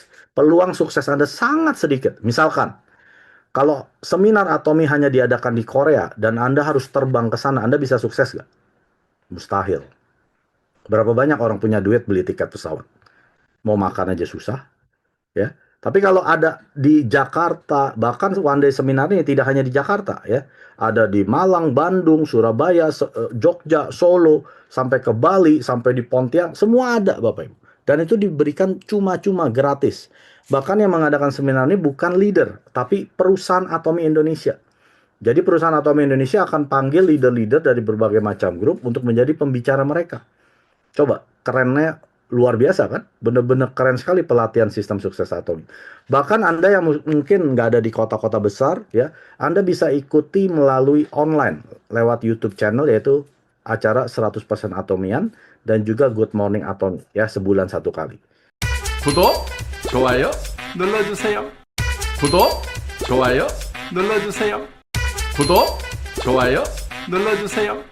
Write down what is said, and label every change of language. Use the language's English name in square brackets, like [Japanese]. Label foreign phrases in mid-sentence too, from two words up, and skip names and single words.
[Indonesian] Peluang sukses Anda sangat sedikit. Misalkan, kalau seminar Atomi hanya diadakan di Korea dan Anda harus terbang ke sana, Anda bisa sukses nggak? Mustahil. Berapa banyak orang punya duit beli tiket pesawat? Mau makan aja susah, ya. Tapi kalau ada di Jakarta, bahkan [English] one day seminar [Indonesian] ini tidak hanya di Jakarta, ya. Ada di Malang, Bandung, Surabaya, Jogja, Solo, sampai ke Bali, sampai di Pontianak, semua ada, Bapak Ibu. Dan itu diberikan cuma-cuma gratis. Bahkan yang mengadakan seminar ini bukan leader, tapi perusahaan Atomi Indonesia. Jadi perusahaan Atomi Indonesia akan panggil leader-leader dari berbagai macam grup untuk menjadi pembicara mereka. Coba, kerennya luar biasa kan? Bener-bener keren sekali pelatihan sistem sukses Atomi. Bahkan Anda yang mungkin nggak ada di kota-kota besar, ya, Anda bisa ikuti melalui online lewat [English] YouTube channel, [Indonesian] yaitu acara 100% Atomian dan juga Good Morning Atomi, ya, sebulan 1 kali. [Korean] 구독, 좋아요 눌러주세요. 구독, 좋아요 눌러주세요. 구독, 좋아요 눌러주세요.